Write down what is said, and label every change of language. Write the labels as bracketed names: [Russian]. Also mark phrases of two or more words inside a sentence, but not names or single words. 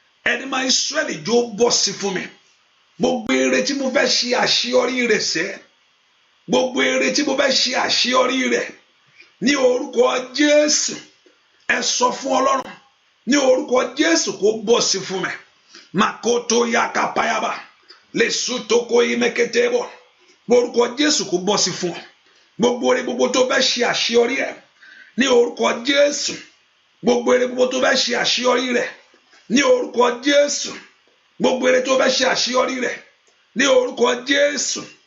[Yoruba] Ẹni máa Ísírẹ́lì, jọ̀ọ́ bọ́ sí fún mi. Gbogbo ire tí mo fẹ́ ṣe àṣeyọrí rẹ̀ sẹ́. Gbogbo ire tí mo fẹ́ ṣe àṣeyọrí rẹ̀. Ní orúkọ Jésù. Ẹ sọ fún Ọlọ́run. Ní orúkọ Jésù, kó bọ́ sí fún mi. Makoto yakapayaba. Lesutoko imeketebo. Ní orúkọ Jésù, kó bọ́ sí fún ọ. Gbogbo ire gbogbo tó fẹ́ ṣe àṣeyọrí ẹ̀. Ní orúkọ Jésù. Gbogbo ire gbogbo tó fẹ́ ṣe àṣeyọrí rẹ̀. Ní orúkọ Jésù. Gbogbo ire tó fẹ́ ṣe àṣeyọrí rẹ̀. Ní orúkọ Jésù.